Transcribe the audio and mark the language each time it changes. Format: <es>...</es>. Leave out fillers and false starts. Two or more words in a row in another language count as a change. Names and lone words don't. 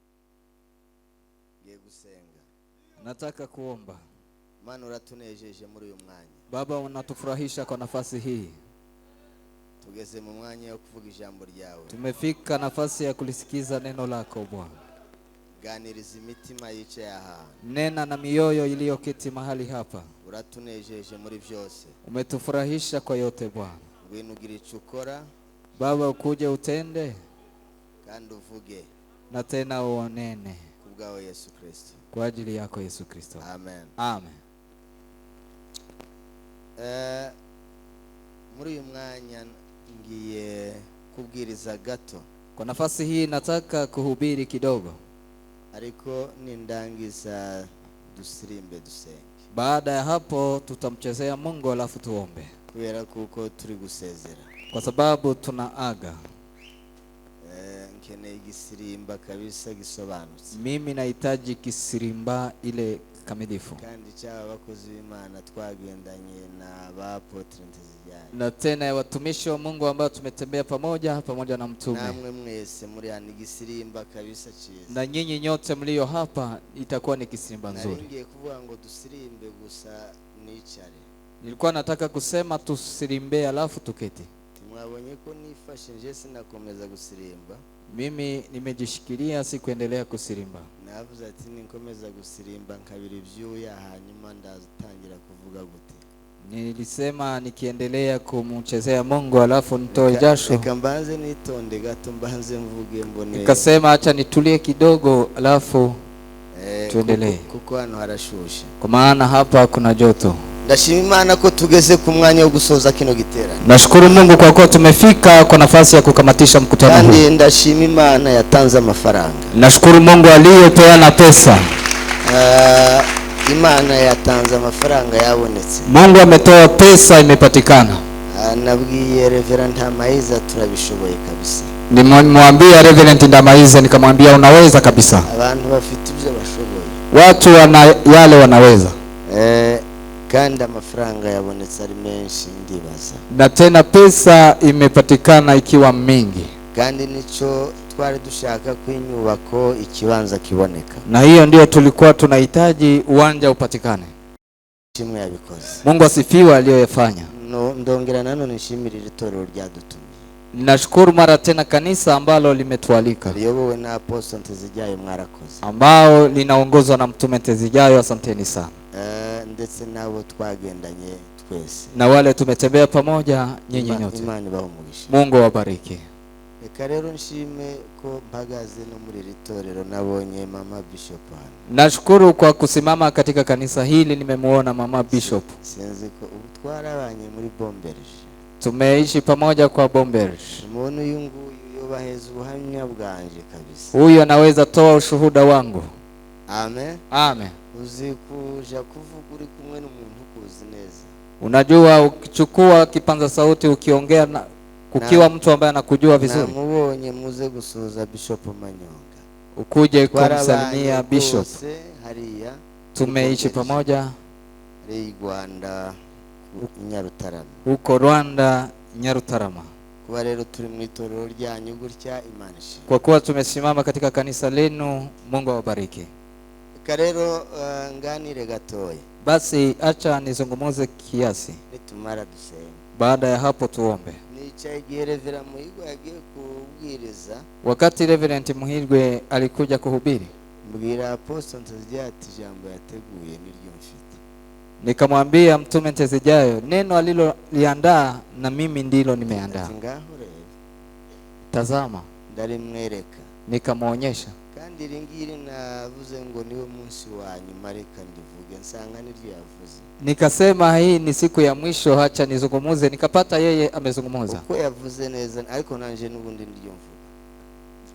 <rw>ngiye gusenga.</rw> <sw>Nataka kuomba.</sw> <rw>Mana uratunejeje muri uyu mwanya.</rw> <sw>Baba, unatufurahisha kwa nafasi hii.</sw> <rw>Tugeze mu mwanya wo kuvuga ijambo ryawe.</rw> <sw>Tumefika nafasi ya kulisikiza neno lako Bwana.</sw> <rw>Ganiriza imitima yicaye aha.</rw> <sw>Nena na mioyo iliyoketi mahali hapa.</sw> <rw>Uratunejeje muri byose.</rw> <sw>Umetufurahisha kwa yote Bwana.</sw> <rw>Ngwino ugire icyo ukora.</rw> <sw>Baba, ukuje utende</sw> <rw>Kandi uvuge.</rw> <sw>na tena uonene.</sw> <rw>Kubwawe Yesu Kristo.</rw> <sw>Kwa ajili yako Yesu Kristo.</sw> <rw>Amen.</rw> <sw>Amen.</sw> <rw>Muri uyu mwanya ngiye kubwiriza gato.</rw> <sw>Kwa nafasi hii nataka kuhubiri kidogo.</sw> <rw>Ariko nindangiza dusirimbe dusenge.</rw> <sw>Baada ya hapo tutamchezea Mungu alafu tuombe.</sw> <rw>Kubera kuko turi gusezera.</rw> <sw>Kwa sababu tunaaga.</sw> <rw>Nkeneye igisirimba kabisa gisobanutse.</rw> <sw>Mimi nahitaji kisirimba ile kamilifu.</sw> <rw>Kandi cyaba abakozi b'Imana twagendanye na Apotre Nteziryayo.</rw> <sw>Na tena ya watumishi wa Mungu ambao tumetembea pamoja na mtume.</sw> <rw>Namwe mwese muri ani gisirimba kabisa cyiza.</rw> <sw>Na nyinyi nyote mlio hapa itakuwa ni kisirimba nzuri.</sw> <rw>Naringiye kuvuga ngo dusirimbe gusa nicare.</rw> <sw>Nilikuwa nataka kusema tusirimbe alafu tuketi.</sw> <rw>Mwabonye ko nifashe nje sinakomeza gusirimba.</rw> <sw>Mimi nimejishikilia si kuendelea kusirimba.</sw> <rw>Navuze ati nikomeza gusirimba nkabiri byuya hanyuma ndatangira kuvuga gute.</rw> <sw>Nilisema nikiendelea kumchezea Mungu alafu nitoe jasho.</sw> <rw>Reka mbanze nitonde gato mbanze mvuge mbone.</rw> <sw>Nikasema acha nitulie kidogo alafu tuendelee.</sw> <rw>Kuko hano harashushe.</rw> <sw>Kwa maana hapa kuna joto.</sw> <rw>Ndashima Imana ko tugeze ku mwanya wo gusoza kino giterane.</rw> <sw>Nashukuru Mungu kwa kuwa tumefika kwa nafasi ya kukamatisha mkutano huu.</sw> <rw>Kandi ndashima Imana yatanze amafaranga.</rw> <sw>Nashukuru Mungu aliyepeana pesa.</sw> <rw>Imana yatanze amafaranga yabonetse.</rw> <sw>Mungu ametoa pesa imepatikana.</sw> <rw>Nabwiye Reverend Ndamaiza turabishoboye kabisa.</rw> <sw>Nimemwambia Reverend Ndamaiza nikamwambia unaweza kabisa.</sw> <rw>Abantu bafite ibyo bashoboye.</rw> <sw>Watu yale wanaweza.</sw> <rw>Kandi amafaranga yabonetse ari menshi ndibaza.</rw> <sw>Na tena pesa imepatikana ikiwa mingi.</sw> <rw>Kandi nico twari dushaka kwinyubako ikibanza kiboneka.</rw> <sw>Na hiyo ndio tulikuwa tunahitaji uwanja upatikane.</sw> <rw>Kimwe yabikoze.</rw> <sw>Mungu asifiwe aliyofanya.</sw> <rw>Ndongera nano nishimirira itorero ryadutumye.</rw> <sw>Nashukuru mara tena kanisa ambalo limetualika.</sw> <rw>Liyobowe na Apostle Nteziryayo mwarakoze.</rw> <sw>Ambao linaongozwa na mtume Nteziryayo, asanteni sana.</sw> <rw>Ndetse nabo twagendanye twese.</rw> <sw>Na wale tumetembea pamoja nyinyi nyote.</sw> <rw>Imana ibaumugisha.</rw> <sw>Mungu awabariki.</sw> <rw>Reka rero nshime ko mpagaze no muri ritorero nabonye Mama Bishop hano.</rw> <sw>Nashukuru kwa kusimama katika kanisa hili nimemuona Mama Bishop.</sw> <rw>Sinzi ko twarabanye muri Bomberge.</rw> <sw>Tumeishi pamoja kwa Bomberge.</sw> <rw>Umuntu uyu nguyu yobaheza ubuhamya bwanje kabisa.</rw> <sw>Huyu anaweza toa ushuhuda wangu.</sw> <rw>Amen.</rw> <sw>Amen.</sw> <rw>Uzi kuja kuvuga uri kumwe n'umuntu ukuzi neza.</rw> <sw>Unajua ukichukua kipanza sauti ukiongea na kukiwa mtu ambaye anakujua vizuri.</sw> <rw>Namubonye muze gusuza Bishop Manyonga.</rw> <sw>Ukuje kumsalimia Bishop.</sw> <rw>Hariya</rw> <sw>Tumeishi pamoja Rwanda Nyarutarama. Huko Rwanda Nyarutarama.</sw> <rw>Kuba rero turi mu itorero ryanyu gutya Imana ishimwe.</rw> <sw>Kwa kuwa tumesimama katika kanisa lenu, Mungu awabariki.</sw> <rw>Rero nganire gatoya.</rw> <sw>Basi acha nizungumuze kiasi.</sw> <rw>Nitumara dusenge.</rw> <sw>Baada ya hapo tuombe.</sw> <rw>Nicaye igihe Reverend Muhirwe yagiye kubwiriza.</rw> <sw>Wakati Reverend Muhirwe alikuja kuhubiri,</sw> <rw>mbwira Apostle Nteziryayo ati jambo yateguye niryo mfite.</rw> <sw>Nikamwambia mtume Nteziryayo neno aliloliandaa na mimi ndilo nimeandaa. Tazama.</sw> <rw>Ndarimwereka.</rw> <sw>Nikamuonyesha.</sw> <rw>Kandi ringiri navuze ngo niwe munsi wa nyuma reka ndivuge nsanga niryo yavuze.</rw> <sw>Nikasema hii ni siku ya mwisho, acha nizungumuze. Nikapata yeye amezungumuza.</sw> <rw>Uko yavuze neza ariko nanje nubundi ndiryo mvuga.</rw>